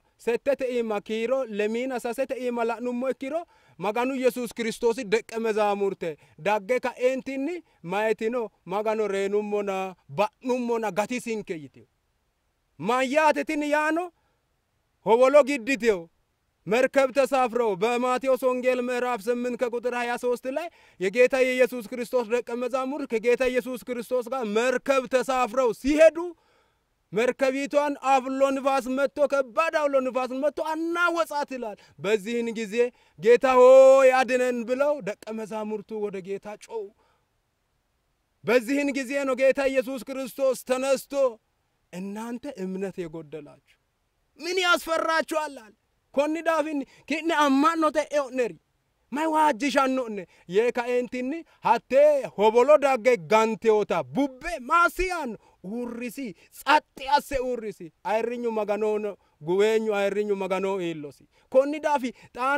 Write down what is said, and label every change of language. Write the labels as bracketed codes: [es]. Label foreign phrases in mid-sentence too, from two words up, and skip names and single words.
[sid] 7 iima kiiro lemiina 6 iima la'nummo ikkiro maganu Yesuus Kiristoosi deqqe mezaamurte dagge ka'eentinni mayitino magano reenummona ba'nummona gatisinke yiteyo mayyaate tini yaano howolo gidditeyo [am] መርከብ ተሳፍረው በማቴዎስ ወንጌል ምዕራፍ 8 ከቁጥር 23 ላይ የጌታ የኢየሱስ ክርስቶስ ደቀ መዛሙርት ከጌታ ኢየሱስ ክርስቶስ ጋር መርከብ ተሳፍረው ሲሄዱ መርከቢቷን አውሎ ንፋስ መጥቶ ከባድ አውሎ ንፋስ መጥቶ አናወጻት ይላል። በዚህን ጊዜ ጌታ ሆይ አድነን ብለው ደቀ መዛሙርቱ ወደ ጌታ ጮው። በዚህን ጊዜ ነው ጌታ ኢየሱስ ክርስቶስ ተነስቶ እናንተ እምነት የጎደላችሁ ምን ያስፈራችኋል አለ። [sid] konni daafin kinne ammannote e'neri may waajjishanno'ne yee kaeentinni hattee hobolo dagge ganteyoota bubbe maasiyan uurrisi tsatti asse uurrisi ayirrinyu maganono guweenyu ayirrinyu maganoo iillosi konni daafi xaano